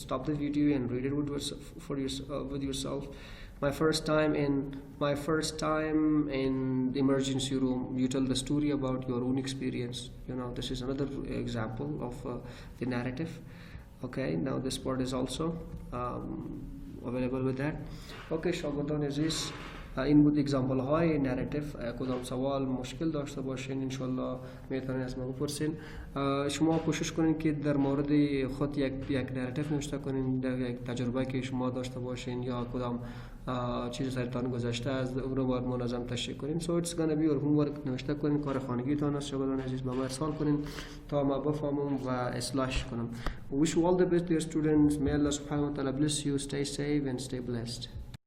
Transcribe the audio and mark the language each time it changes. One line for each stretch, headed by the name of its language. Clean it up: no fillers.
English: Stop the video and read it with yourself. My first time in the emergency room, you tell the story about your own experience. This is another example of the narrative. Okay, now this part is also available with that.
Persian: Okay, شاگردان عزیز، این بود اگزامپل های نراتیو. کدام سوال مشکل داشته باشین انشالله میتونین از ما بپرسین. شما کوشش کنین که در مورد خود یک نراتیو نوشته کنین، در یک تجربه که شما داشته باشین یا کدام چیز سرتان گذشته از اون رو باید منظم تشریح کنین.
English: So it's gonna be your homework.
Persian: نوشته کنین، کار خانگیتان است شاگردان عزیز، به ما ارسال کنین تا ما بفهمم و اصلاحش کنم.
English: Wish you all the best, dear students. May Allah subhanahu wa ta'ala bless you. Stay safe and stay blessed.